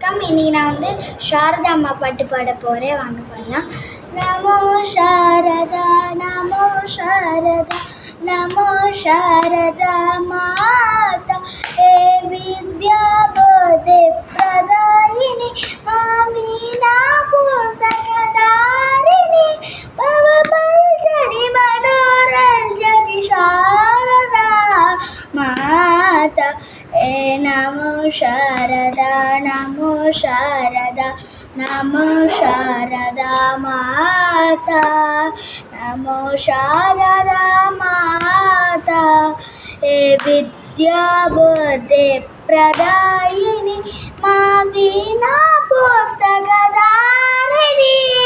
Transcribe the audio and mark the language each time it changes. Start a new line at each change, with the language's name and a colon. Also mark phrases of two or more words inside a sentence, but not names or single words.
Tamil: வணக்கம். இன்னைக்கு நான் சாரதா அம்மா பாட்டு பாட போகிறேன். வாங்க பண்ணலாம்.
Hindi: नमो शारदा नमो शारदा नमो शारदा माता ए विद्या बोधे प्रदायिनी माँ मीना पुस्तकधारिणी भवभंजनी मनोरंजनी शारदा माता ए नमो शारदा नमो शारदा नमो शारदा माता नमो शारदा माता ए विद्या बोधे प्रदायिनी माँ वीणा पुस्तकधारिणी